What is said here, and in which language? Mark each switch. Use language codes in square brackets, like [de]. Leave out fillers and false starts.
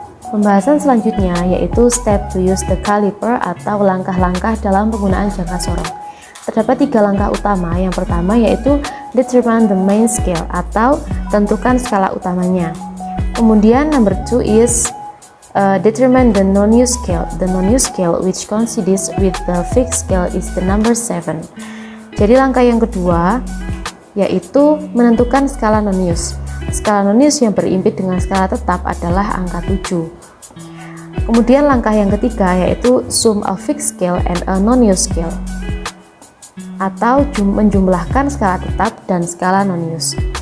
[id] Pembahasan selanjutnya yaitu [en] step to use the caliper [id] atau langkah-langkah dalam penggunaan jangka sorong. Terdapat 3 langkah utama. Yang pertama yaitu [en] determine the main scale [id] atau tentukan skala utamanya. [en] Kemudian number 2 is determine the non-use scale. The non-use scale which coincides with the fixed scale is the number 7. [id] Jadi langkah yang kedua yaitu menentukan skala non-use. Skala non-use yang berimpit dengan skala tetap adalah angka 7. Kemudian langkah yang ketiga yaitu [en] sum a fixed scale and a non-use scale, [id] atau menjumlahkan skala tetap dan skala non-use.